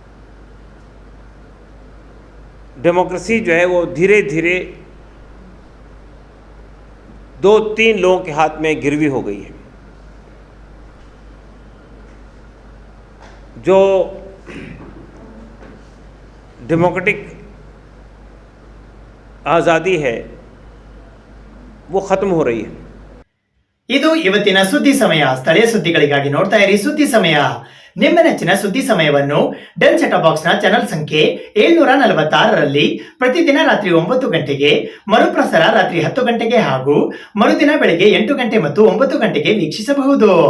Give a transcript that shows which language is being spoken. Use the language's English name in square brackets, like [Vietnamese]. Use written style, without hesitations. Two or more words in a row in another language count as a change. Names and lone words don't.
[Hindi] डेमोक्रेसी जो है वो धीरे धीरे 2-3 लोगों के हाथ में गिरवी हो गई है. जो डेमोक्रेटिक आज़ादी है वो ख़त्म हो रही है. [Kannada] ಇದು ಇವತ್ತಿನ ಸುದ್ದಿ ಸಮಯ. ಸ್ಥಳೀಯ ಸುದ್ದಿಗಳಿಗಾಗಿ ನೋಡ್ತಾ ಇರಿ ಸುದ್ದಿ ಸಮಯ. ನಿಮ್ಮ ನೆಚ್ಚಿನ ಸುದ್ದಿ ಸಮಯವನ್ನು [English] Den set box [Kannada] ನ ಚಾನೆಲ್ ಸಂಖ್ಯೆ 746ರಲ್ಲಿ ಪ್ರತಿದಿನ ರಾತ್ರಿ 9 ಗಂಟೆಗೆ, ಮರುಪ್ರಸಾರ ರಾತ್ರಿ 10 ಗಂಟೆಗೆ ಹಾಗೂ ಮರುದಿನ ಬೆಳಗ್ಗೆ 8 ಗಂಟೆ ಮತ್ತು 9 ಗಂಟೆಗೆ ವೀಕ್ಷಿಸಬಹುದು.